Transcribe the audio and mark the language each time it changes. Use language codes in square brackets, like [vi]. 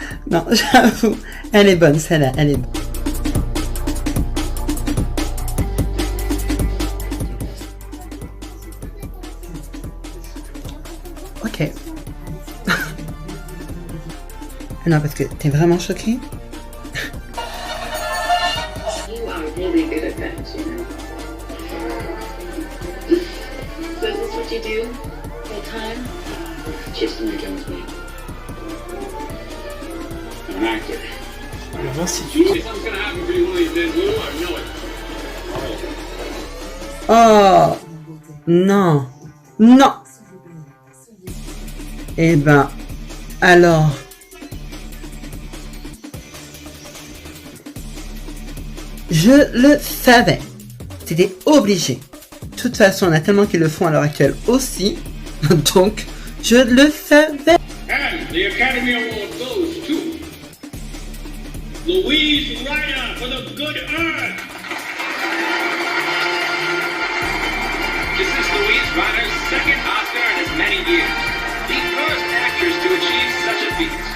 [fr] Non, j'avoue, elle est bonne celle-là, elle est bonne. Ok. Non, parce que t'es vraiment choquée. [en] You are really good at that, you know. So is this what you do full time? Just to make ends meet. I'm an actor. Something's gonna happen for you one of these days, Lou. I know it. [fr] Oh non, non. Eh ben, alors. Je le savais. C'était obligé. De toute façon, on a tellement qu'ils le font à l'heure actuelle aussi. Donc, je le savais. [en] And the Academy Award goes to Louise Ryder for The Good Earth. This is Louise Ryder's second Oscar in as many years. The first actress to achieve such a feat.